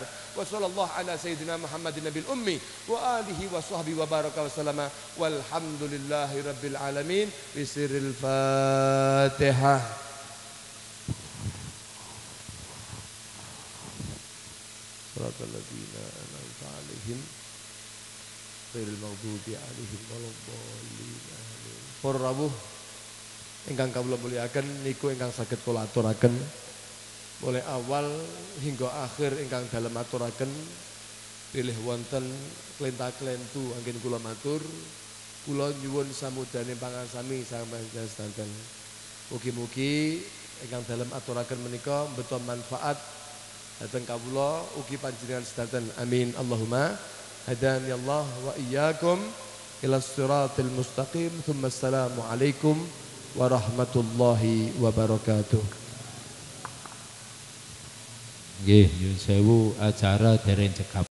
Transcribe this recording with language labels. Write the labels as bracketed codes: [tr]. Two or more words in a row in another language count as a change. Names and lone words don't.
[ar] وصلى الله على سيدنا محمد النبي الأمي وآله وصحبه وبارك وسلم والحمد لله رب العالمين بسر الفاتحة. صراط الذين أنعمت عليهم غير المغضوب عليهم ولا الضالين. [jv] Para rawuh ingkang kawula mulyakaken niku ingkang saged kula aturaken [id] mulai awal hingga akhir [jv] ingkang dalem aturaken pilih wonten klenta-klentu anggen kula matur kula nyuwun samudane pangarsami sampun sedanten. Mugi-mugi ingkang dalem aturaken menika beto manfaat dateng kawula ugi panjenengan sedanten. [ar] آمين اللهم هداني الله وإياكم إلى الصراط المستقيم. ثم السلام عليكم ورحمة الله وبركاته. [jv] Nggih, nyuwun sewu acara dereng cekap.